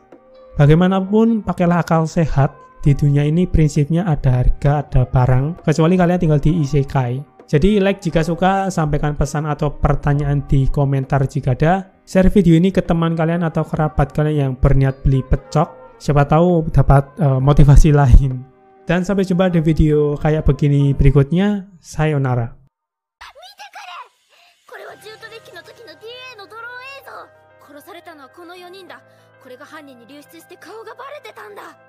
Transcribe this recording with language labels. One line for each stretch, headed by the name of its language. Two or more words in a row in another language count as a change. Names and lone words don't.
Indonesian: Bagaimanapun pakailah akal sehat. Di dunia ini prinsipnya ada harga, ada barang, kecuali kalian tinggal di isekai. Jadi like jika suka, sampaikan pesan atau pertanyaan di komentar jika ada. Share video ini ke teman kalian atau kerabat kalian yang berniat beli pecok. Siapa tahu dapat motivasi lain. Dan sampai jumpa di video kayak begini berikutnya. Sayonara.
Japanese: 殺されたのはこの4人だ。これが犯人に流出して顔がバレてたんだ。